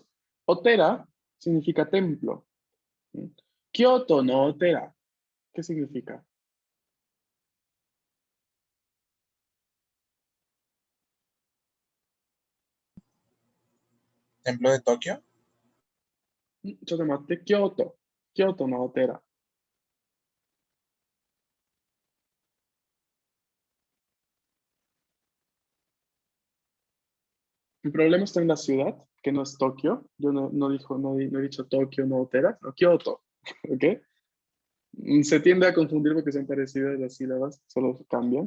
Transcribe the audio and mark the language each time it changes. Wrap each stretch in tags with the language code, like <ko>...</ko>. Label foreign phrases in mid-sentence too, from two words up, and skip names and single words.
<es>Otera significa templo. ¿Mm?</es> <ja>京都のお寺,</ja> <es>¿qué significa? Templo de Tokio.</es> <ja>ちょっと待って、京都のお寺。</ja> <es>El problema está en la ciudad, que no es Tokio. Yo no he dicho Tokio, no Otera, no Kioto. ¿Ok? Se tiende a confundir porque son parecidas las sílabas, solo cambian.</es>